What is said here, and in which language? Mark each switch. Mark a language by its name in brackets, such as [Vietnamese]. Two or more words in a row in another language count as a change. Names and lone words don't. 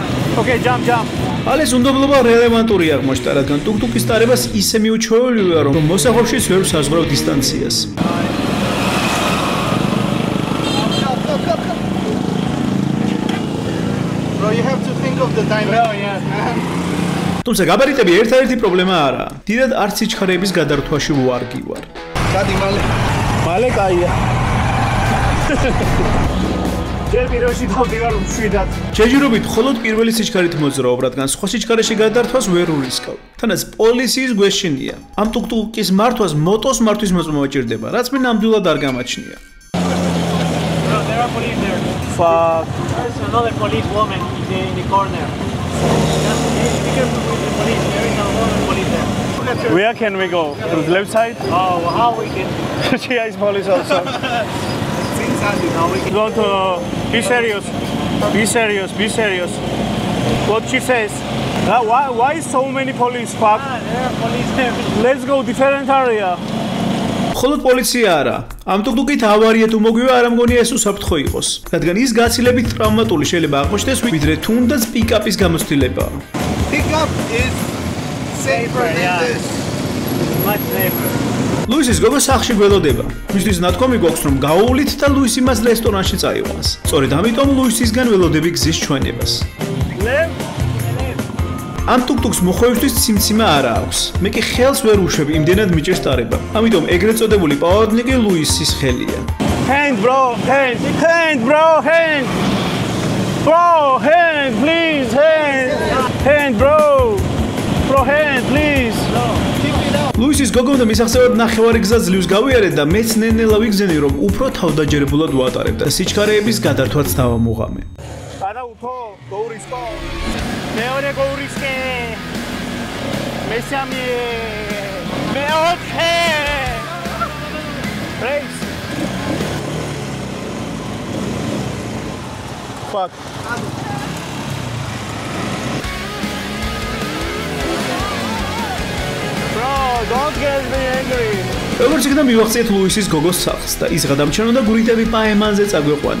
[English] Okay, jump. [Georgian] ალეს უნდობლობა რელევანტური აღმოჩნდა, რადგან ტუკტუკის ტარებას ისე მიუჩვეულია, რომ მოსახვევშიც ვერ საზღვრავ დისტანციას. [English] Bro, you have to think of the time. [Georgian] თუმცა გაბარიტები ერთადერთი პრობლემა არაა. დიდად არც სიჩქარეების გადართვაში ვარგი ვარ. Გადი მალე. მალე კაია. ჯერ პირველში დავდივარ მშვიდად. შეჯიბრობით მხოლოდ პირველი სიჩქარით მოძრაობ, რადგან სხვა სიჩქარეში გადართვას ვერ ურისკავ. თანაც პოლიციის გვეშინია. ამ ტუკტუკის მართვას მოტოს მართვის მოწმობა ჭირდება, რაც მე ნამდვილად არ გამაჩნია. [English] There are police there. Fuck. There's another police woman in the corner. Just be careful with the police. There is another police there. Where can we go? To the left side? Oh, how we can? She is police also. Now we can. Go to be serious. Be serious. What she says? Why so many police? Fuck. There are police there. Let's go different area. [Georgian] მხოლოდ პოლიცია არა. ამ ტუკტუკით ავარია თუ მოგვივა არ ამგონია ეს უსაფრთხო იყოს, რადგან ის გაცილებით ტრავმატული შეიძლება აღმოჩნდეს, ვიდრე თუნდაც პიკაპის გამოცდილება. [English] Pickup is safer than this. Much safer. [Georgian] ლუისის გოგო სახლში გველოდება. მისთვის ნათქვამი გვაქვს, რომ გაუვლით და ლუისი მას რესტორანში წაიყვანს. სწორედ ამიტომ ლუისისგან ველოდები გზის ჩვენებას. ამ ტუკტუკს მოხვევისთვის ციმციმა არ აქვს. მე კი ხელს ვერ უშვებ, იმდენად მიჭერს ტარება. ამიტომ ეგრეთ წოდებული პავადნიკი ლუისის ხელია. [English] Hand, bro. Hand, bro. Hand. Bro, hand, please. Hand, bro. Bro, hand, please. [Georgian] ლუისის გოგომ და მისაღწევად ნახევარი გზა ძლივს გავიარეთ და მეც ნენელა ვიგზენი, რომ უფრო თავდაჯერებულად ვატარებ და სიჩქარეების გადართვაც დავამუღამე. არა უთო, გოურისკო. მეორე გოურისკე. მესამე. მეოთხე. [English] Race. Fuck. Bro, don't get me angry. [Georgian] როგორც იქნა მივახციეთ ლუისის გოგოს სახლს და ის გადამჩნდა გურიტები პაემანზე წაგვეყვანა.